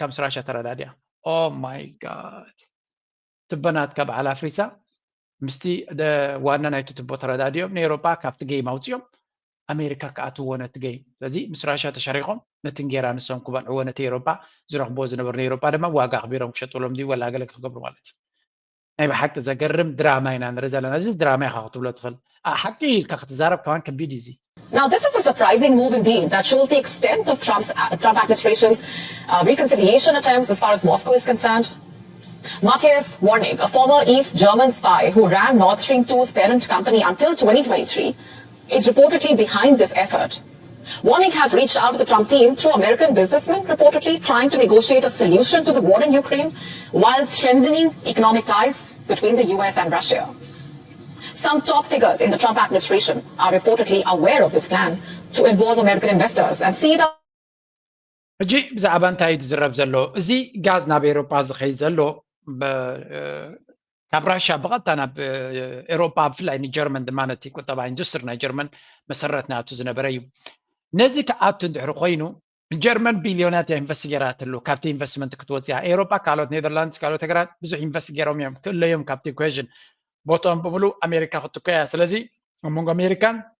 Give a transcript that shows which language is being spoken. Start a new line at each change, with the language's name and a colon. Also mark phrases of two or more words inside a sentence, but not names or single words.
Tigrinya: ምስ ራሽያ ተረዳድያ
English: oh my god
Tigrinya: ትበናትካ በዓል ኣፍሪሳ ምስቲ ዋና ናይቲ ትቦ ተረዳድዮም ንኤሮፓ ካብቲ ጌም ኣውፅዮም ኣሜሪካ ከኣትዎ ነቲ ጌም ስለዚ ምስ ራሽያ ተሸሪቆም ነቲ እንጌራ ንሶም ክበልዕዎ ነቲ ኤሮፓ ዝረኽብዎ ዝነበሩ ንኤሮፓ ድማ ዋጋ ኣኽቢሮም ክሸጥሎም ድዩ ወላ ገለ ክገብሩ ማለት እዩ ናይ ብሓቂ ዘገርም ድራማ ኢና ንርኢ ዘለና እዚ ድራማ ኢኻ ክትብሎ ትኽእል ሓቂ ኢልካ ክትዛረብ ከማን ከቢድ እዚ
English: Now, this is a surprising move indeed that shows the extent of Trump administration's reconciliation attempts as far as Moscow is concerned. Matthias Warnig, a former East German spy who ran Nord Stream 2's parent company until 2023, is reportedly behind this effort. Warnig has reached out to the Trump team through American businessmen, reportedly trying to negotiate a solution to the war in Ukraine while strengthening economic ties between the US and Russia. Some top figures in the Trump administration are reportedly aware of this plan to involve American investors and see it.
Tigrinya: ሕጂ ብዛዕባ እንታይ ዝዝረብ ዘሎ እዚ ጋዝ ናብ ኤሮፓ ዝኸይ ዘሎ ካብ ራሽያ ብቐጥታ ናብ ኤሮፓ ብፍላይ ንጀርመን ድማ ነቲ ቁጠባ ኢንዱስትሪ ናይ ጀርመን መሰረት ናቱ ዝነበረ እዩ ነዚ ከኣቱ እንድሕሪ ኮይኑ ጀርመን ቢልዮናት ኢንቨስት ገይራት ኣሎ ካብቲ ኢንቨስትመንት ክትወፅያ ኤሮፓ ካልኦት ኔዘርላንድስ ካልኦት ሃገራት ብዙሕ ኢንቨስት ገይሮም እዮም ክእለዮም ካብቲ ኢኩዌሽን ቦቶም ብምሉ ኣሜሪካ ክትከያ ስለዚ ኣብ መንጎ ኣሜሪካን